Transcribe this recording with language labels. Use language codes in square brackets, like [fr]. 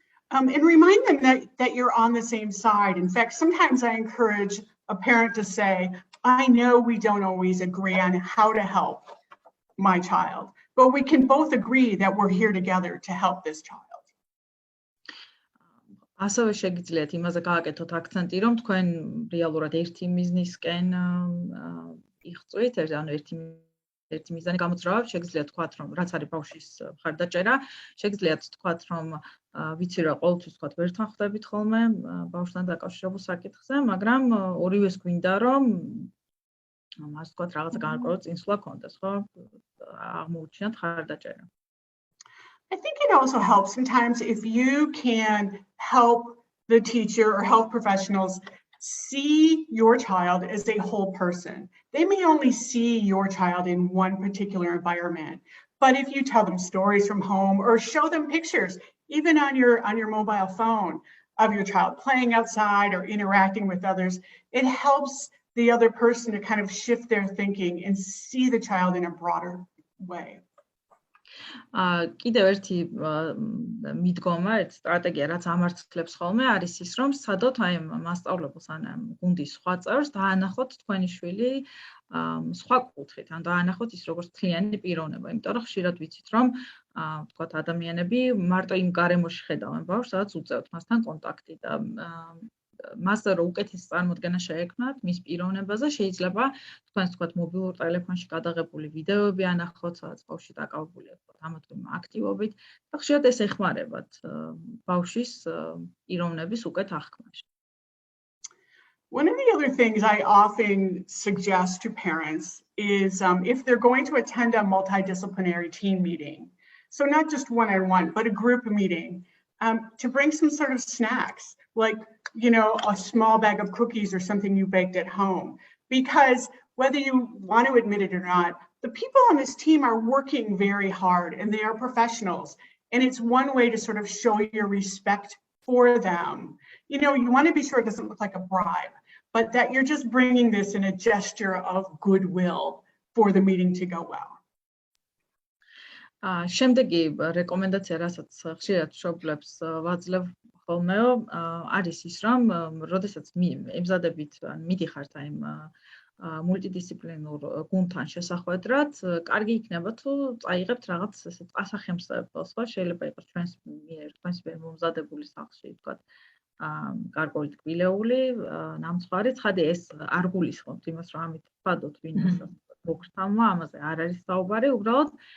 [en] And remind them that you're on the same side. In fact, sometimes I encourage a parent to say, I know we don't always agree on how to help my child, but we can both agree that we're here together to help this child. [ka] ასევე შეგიძლიათ იმაზე გააკეთოთ აქცენტი, რომ თქვენ რეალურად ერთი მიზნისკენ იღწვით, ანუ ერთი მიზანი გამოძრავებთ, შეგიძლიათ თქვათ, რომ რაც არის ბავშვის მხარდაჭერა, შეგიძლიათ თქვათ, რომ ვიცი რა, ყოველთვის თქვათ, ვერ თანხმდებით ხოლმე ბავშვთან დაკავშირებულ საკითხზე, მაგრამ ორივეს გვინდა, რომ მას თქვათ რაღაცა განსაკუთრებული წინსვლა ქონდეს, ხო? აღმოუჩინოთ მხარდაჭერა. [en] I think it also helps sometimes if you can help the teacher or health professionals see your child as a whole person. They may only see your child in one particular environment, but if you tell them stories from home or show them pictures, even on your mobile phone, of your child playing outside or interacting with others, it helps the other person to kind of shift their thinking and see the child in a broader way. [ka] კიდევ ერთი მიდგომა, ერთ სტრატეგია, რაც ამარცხლებს ხოლმე, არის ის, რომ სცადოთ აი მასწავლებელს ან გუნდის სხვა წევრს დაანახოთ თქვენი შვილი სხვა კუთხით, ან დაანახოთ ის როგორც მთლიანი პიროვნება, იმიტომ რომ ხშირად ვიცით, რომ თქვათ ადამიანები მარტო იმ გარემოში ხედავენ ბავშვს, სადაც უწევთ მასთან კონტაქტი და მასზე რომ უკეთესი წარმოდგენა შეექმნათ მის პიროვნებაზე, შეიძლება თქვენს თქვათ მობილურ ტელეფონში გადაღებული ვიდეოები ანახოთ, სადაც ბავშვი დაკავებულია ამა თუ იმ აქტივობით და ხშირად ეს ეხმარებათ ბავშვის პიროვნების უკეთ აღქმაში. [en] One of the other things I often suggest to parents is if they're going to attend a multidisciplinary team meeting, so not just one-on-one, but a group meeting, to bring some sort of snacks, like a small bag of cookies or something you baked at home. Because whether you want to admit it or not, the people on this team are working very hard and they are professionals. And it's one way to sort of show your respect for them. You want to be sure it doesn't look like a bribe, but that you're just bringing this in a gesture of goodwill for the meeting to go well. [ka] შემდეგი რეკომენდაცია, რასაც ხშირად მშობლებს ვაძლევ ხოლმეო, არის ის, რომ როდესაც ემზადებით, მიდიხართ აი მულტიდისციპლინურ გუნდთან შესახვედრად, კარგი იქნება თუ წაიღებთ რაღაც ესეთ ასახემსებელს, ხო, შეიძლება იყოს ჩვენს მიერ მომზადებული სახლში, თქვათ, გარკვეული ტკბილეული, ნამცხვარი, ცხადი ეს არ გულისხმობთ იმას, რომ ამით ვფადოთ ვინმეს მოგრთამვა, ამაზე არ არის საუბარი, უბრალოდ